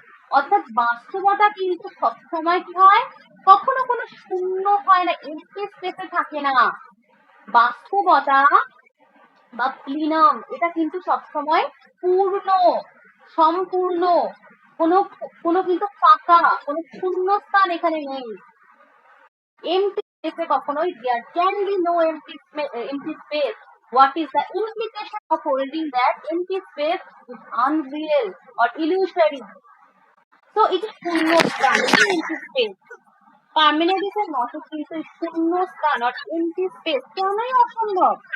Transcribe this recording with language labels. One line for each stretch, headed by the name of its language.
Bangla: অর্থাৎ বাস্তবতা কিন্তু সবসময় কি হয়, কখনো কোনো শূন্য হয় না, এমটি স্পেসে থাকে না। বাস্তবতা বা প্লিনাম, এটা কিন্তু সবসময় পূর্ণ, সম্পূর্ণ, কোনো কিন্তু ফাঁকা, কোনো শূন্যস্থান এখানে নেই।
English: empty space
Bangla: কখনোই
English: there can be no empty space. What is the implication of holding that empty space is unreal or illusory? So it is শূন্যস্থান, empty space.
Bangla: পার্মেনাইডেসের মতে কিন্তু শূন্যস্থান
English: or empty space
Bangla: কেনই অসম্ভব?